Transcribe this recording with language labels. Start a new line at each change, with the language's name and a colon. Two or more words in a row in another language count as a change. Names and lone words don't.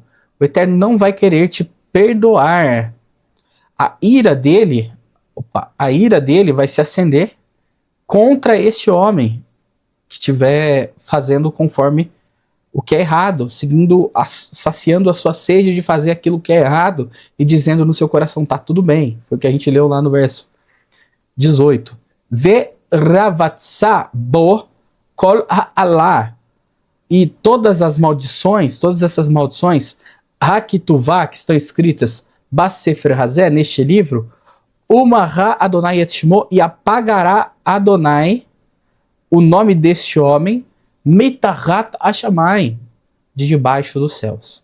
Portuguese: O Eterno não vai querer te perdoar. A ira dele vai se acender contra este homem que estiver fazendo conforme o que é errado, saciando a sua sede de fazer aquilo que é errado e dizendo no seu coração, tá tudo bem. Foi o que a gente leu lá no verso 18.
Hebrew: ורבצה בו כל האלה.
Portuguese: E todas essas maldições, Hakituvá, que estão escritas
Hebrew: בספר הזה,
Portuguese: neste livro,
Hebrew: ומחה יהוה את שמו,
Portuguese: e apagará Adonai o nome deste homem,
Hebrew: מתחת השמים,
Portuguese: de debaixo dos céus.